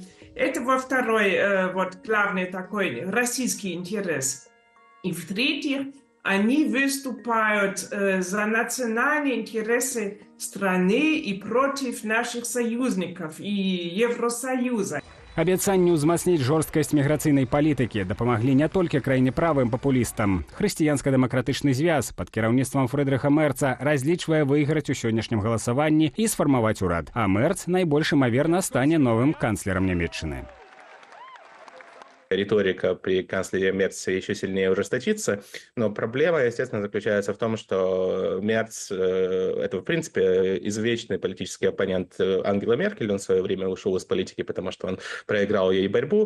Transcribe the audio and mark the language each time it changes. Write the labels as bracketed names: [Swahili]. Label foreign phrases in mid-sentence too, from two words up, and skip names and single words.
[Russian] Это второй главный такой российский интерес. И в-третьих, они выступают за национальные интересы страны и против наших союзников и Евросоюза. [Belarusian] Абяцанні ўзмацніць жорсткасць міграцыйнай палітыкі дапамаглі не толькі краіне правым папулістам. Хрысціянска-дэмакратычны звяз пад кіраўніцтвам Фрыдрыха Мерца разлічвае выйграць у сённяшнім галасаванні і сфармаваць урад. А Мерц найбольш імаверна стане новым канцлерам Нямецчыны. [Russian] Риторика при канцлере Мерце еще сильнее ужесточится, но проблема, естественно, заключается в том, что Мерц – это, в принципе, извечный политический оппонент Ангелы Меркель. Он в свое время ушел из политики, потому что он проиграл ей борьбу.